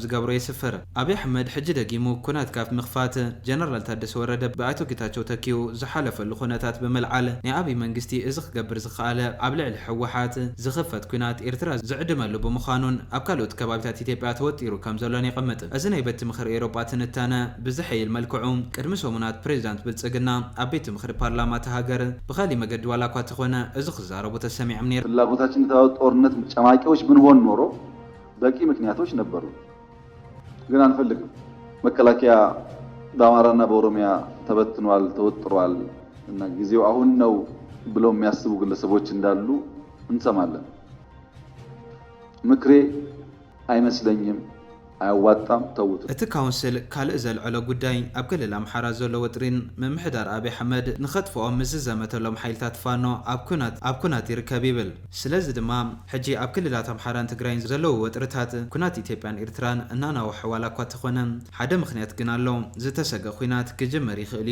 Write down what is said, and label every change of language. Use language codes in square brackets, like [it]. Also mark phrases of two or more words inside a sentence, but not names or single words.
[ti] ዝገብሮ ይስፍር። ኣብይ ኣሕመድ ሕጂ ደጊሙ ኩናት ካብ ምኽፋት ጀነራል ታደሰ ወረደ ብኣቶ ጌታቸው ተኪኡ ዝሓለፈሉ ኩነታት ብምልዓል ናይ ኣብይ መንግስቲ እዚ ክገብር ዝኸኣለ ኣብ ልዕሊ ሕወሓት ዝኽፈት ኩናት ኤርትራ ዝዕድመሉ ብምዃኑን ኣብ ካልኦት ከባቢታት ኢትዮጵያ ተወጢሩ ከም ዘሎን ይቕምጥ። እዚ ናይ ቤት ምኽሪ ኤውሮጳ ትንታነ ብዝሐይል መልክዑ ቅድሚ ሰሙናት ፕሬዚዳንት ብልጽግና ኣብ ቤት ምኽሪ ፓርላማ ተሃገር ብኻሊእ መገዲ ዋላ እኳ ተኾነ እዚ ክዛረቡ ተሰሚዖም ነይሩ። [am] ፍላጎታችን ጦርነት ጨማቂዎች ብንሆን ኖሮ በቂ ምክንያቶች ነበሩ፣ ግን አንፈልግም። መከላከያ በአማራና በኦሮሚያ ተበትኗል፣ ተወጥሯል እና ጊዜው አሁን ነው ብለው የሚያስቡ ግለሰቦች እንዳሉ እንሰማለን። ምክሬ አይመስለኝም፣ ኣያዋጣም ተውት። [ti] እቲ ካውንስል ካልእ ዘልዕሎ ጉዳይ ኣብ ክልል ኣምሓራ ዘሎ ወጥሪን ምምሕዳር ኣብይ ኣሕመድ ንኸጥፍኦም ምዝዘመተሎም ሓይልታት ፋኖ ኣብ ኩናት ይርከብ ይብል። ስለዚ ድማ ሕጂ ኣብ ክልላት ኣምሓራን ትግራይን ዘለዉ ወጥርታት ኩናት ኢትዮጵያን ኤርትራን እናናውሐ ዋላ እኳ ተኾነ ሓደ ምክንያት ግን ኣሎ ዝተሰገ ኩናት ክጅመር ይኽእል